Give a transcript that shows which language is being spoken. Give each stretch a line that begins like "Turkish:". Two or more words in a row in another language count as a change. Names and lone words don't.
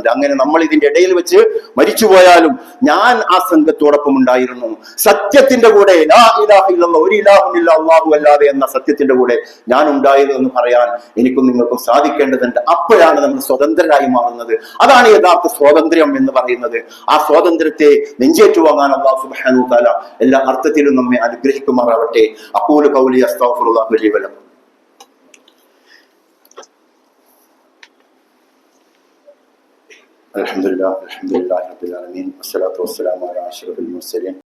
Malayalam: അങ്ങനെ നമ്മൾ ഇതിന്റെ ഇടയിൽ വെച്ച് മരിച്ചുപോയാലും ഞാൻ ആ സംഘത്തോടൊപ്പം ഉണ്ടായിരുന്നു, സത്യത്തിന്റെ കൂടെ
Arabic: لا إله إلا الله,
Malayalam: ഒരു ഇലാഹുമില്ല അല്ലാഹു അല്ലാതെ എന്ന സത്യത്തിന്റെ കൂടെ ഞാൻ ഉണ്ടായിരുന്നു എന്ന് പറയാൻ എനിക്കും നിങ്ങൾക്കും സാധിക്കേണ്ടതുണ്ട്. അപ്പോഴാണ് നമ്മൾ സ്വതന്ത്രരായി മാറുന്നത്. അതാണ് യഥാർത്ഥ സ്വാതന്ത്ര്യം എന്ന് പറയുന്നത്. ആ സ്വാതന്ത്ര്യത്തെ നെഞ്ചേറ്റുവാങ്ങാൻ
Arabic: الله سبحانه وتعالى
Malayalam: എല്ലാ അർത്ഥത്തിലും നമ്മെ അനുഗ്രഹിക്കുമാറാവട്ടെ.
Arabic: أقول قولي أستغفر الله لي ولكم. الحمد لله رب العالمين والصلاة والسلام على أشرف المرسلين